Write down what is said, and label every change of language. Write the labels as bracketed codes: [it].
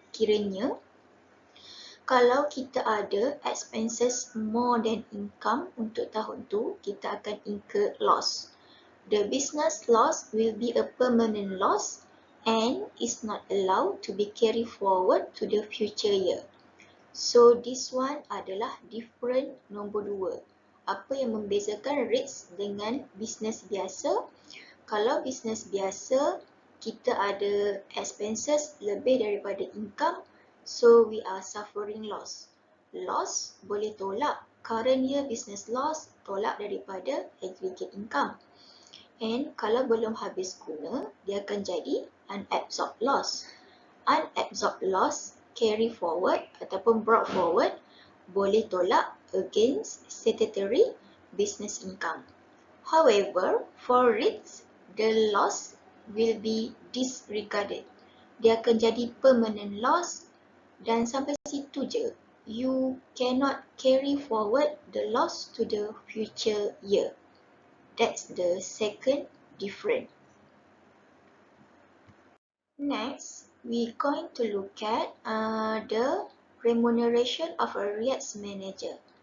[ms] Kiranya kalau kita ada [en] expenses more than income [ms] untuk tahun tu, kita akan incur loss. [en] The business loss will be a permanent loss and is not allowed to be carried forward to the future year. So this one adalah different nombor 2. [ms] Apa yang membezakan REITs dengan bisnes biasa? Kalau bisnes biasa, kita ada expenses lebih daripada income, [en] so we are suffering loss. Loss [ms] boleh tolak [en] current year business loss, [ms] tolak daripada [en] aggregate income. [ms] And kalau belum habis guna, dia akan jadi unabsorbed loss. [en] Unabsorbed loss carry forward ataupun brought forward [ms] boleh tolak [en] against statutory business income. However, for REITs, the loss will be disregarded. [ms] Dia akan jadi permanent loss dan sampai situ je. [en] You cannot carry forward the loss to the future year. That's the second difference. Next, we're going to look at the remuneration of a REITs manager.